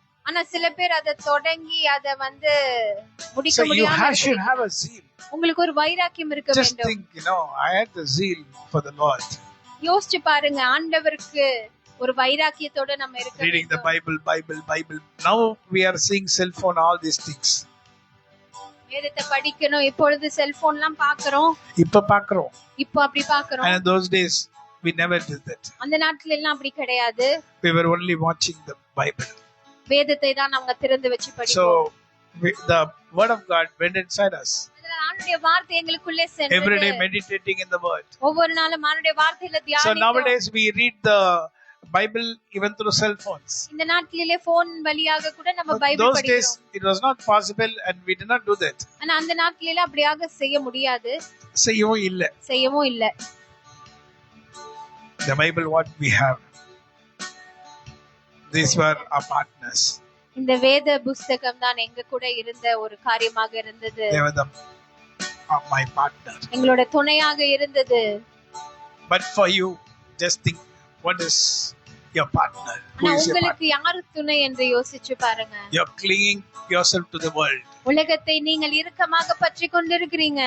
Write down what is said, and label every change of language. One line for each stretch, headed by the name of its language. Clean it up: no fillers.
Tamil: ஆனா சில பேர் அதை தொடங்கி அதை முடிக்க முடியாம
English: so you should have a zeal.
Tamil: உங்களுக்கு ஒரு வைராக்கியம் இருக்க வேண்டும்.
English: just think, I had the zeal for the Lord.
Tamil: யோசிச்சு பாருங்க ஆண்டவருக்கு ஒரு வைராக்கியத்தோட நம்ம இருக்க வேண்டும்.
English: reading the bible now we are seeing cell phone, all these things.
Tamil: வேதத்தை படிக்கணும் இப்பொழுது செல்போன்லாம் பார்க்கறோம். இப்போ அப்படி பார்க்கறோம்.
English: and in those days we never did that.
Tamil: அந்த நாட்கள் எல்லாம் அப்படி கிடையாது.
English: we were only watching the Bible.
Tamil: வேதத்தை தான் நாங்க திறந்து வச்சு படிப்போம்.
English: so the word of God went inside us.
Tamil: ஆண்டவருடைய வார்த்தை எங்களுக்குள்ளே சென்றது.
English: every day meditating in the word.
Tamil: ஒவ்வொரு நாளும் ஆண்டவருடைய வார்த்தையில தியானிக்கிறோம்.
English: so nowadays we read the Bible even through cell phones.
Tamil: இந்த நாட்களிலே போன் வழியாக கூட நம்ம பைபிள் படிக்கிறோம்.
English: those days it was not possible and we did not do that.
Tamil: ஆனா அந்த நாட்களிலே அப்படியாக செய்ய முடியாது. செய்யவும் இல்ல.
English: the Bible what we have. These were our partners.
Tamil: இந்த வேத புஸ்தகம் தான் எங்க கூட இருந்த ஒரு காரியமாக இருந்தது.
English: They were my partner.
Tamil: எங்களோட துணையாக இருந்தது.
English: But for you, just think, what is your partner? Who is your
Tamil: உங்களுக்கு
English: partner?
Tamil: யார் துணை என்று யோசிச்சு பாருங்க.
English: You're clinging yourself to the world.
Tamil: உலகத்தை நீங்கள் இறுக்கமாக பற்றி கொண்டிருக்கிறீங்க.